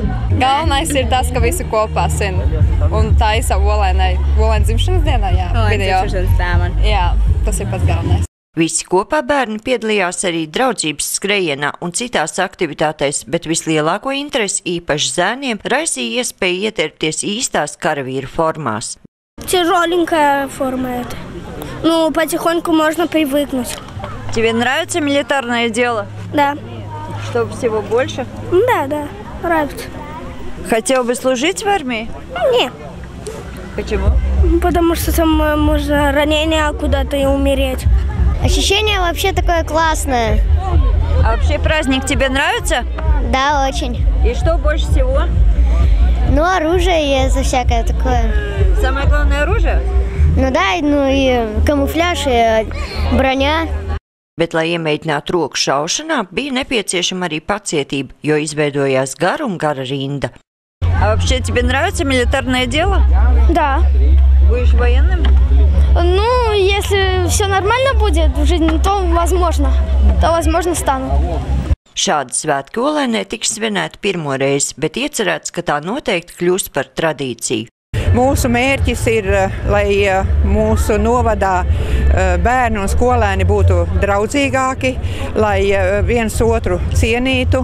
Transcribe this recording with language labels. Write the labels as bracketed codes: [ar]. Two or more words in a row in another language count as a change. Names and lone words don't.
[lv] Galvenais ir tas, ka visi kopā sin un taisa Olainas dzimšanas dienā, jā. Olainas dzimšanas tēma. Jā, tas ir pats galvenais. Visi kopā bērni piedalījās arī draudzības skrejienā un citās aktivitātēs, bet vislielāko interesi īpaši zēniem raisīja iespēja ieterpties īstās karavīru формās. [ru] Тяжеленькая форма это. Ну, потихоньку можно привыкнуть. Тебе нравится милитарное дело? Да. Чтобы всего больше? Да, нравится. Хотел бы служить в армии? Нет. Почему? Потому что там можно ранение куда-то и умереть. Ощущение вообще такое классное. А вообще праздник тебе нравится? Да, очень. И что больше всего? Ну, оружие и всякое такое. Самое главное оружие? Ну да, ну и камуфляж, и броня. [lv] Bet, lai iemēģinātu roku šaušanā, bija nepieciešama arī pacietība, jo izveidojās gara un gara rinda. [ru] А вообще тебе нравится милитарное дело? Да. Будешь военным? Ну, если все нормально будет в жизни, то возможно стану. [lv] Šādi svētki Olainē tiks svinēti pirmo reizi, bet iecerēts, ka tā noteikti kļūs par tradīciju. Mūsu mērķis ir, lai mūsu novadā bērni un skolēni būtu draudzīgāki, lai viens otru cienītu,